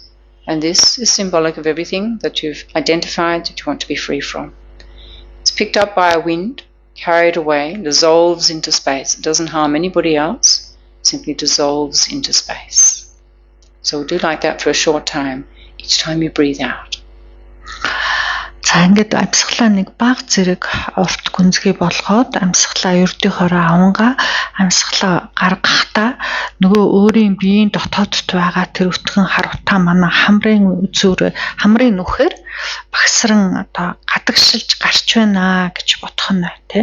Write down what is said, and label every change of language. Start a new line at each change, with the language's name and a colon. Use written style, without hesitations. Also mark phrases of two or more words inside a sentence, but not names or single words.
English: And this is symbolic of everything that you've identified that you want to be free from. It's picked up by a wind, carried away, dissolves into space. It doesn't harm anybody else, simply dissolves into space. So we'll do like that for a short time, each time you breathe out.
Mongolian: За ингээд амьсгалаа нэг бага зэрэг урт гүнзгий болгоод амьсгалаа ердийнхөөрөө авангаа амьсгалаа гаргахдаа нөгөө өөрийн биеийн дотоодд байгаа тэр өтгөн хар утаа манай хамрын нүхээр багсран одоо гадагшилж гарч байна гэж бодох нь тий.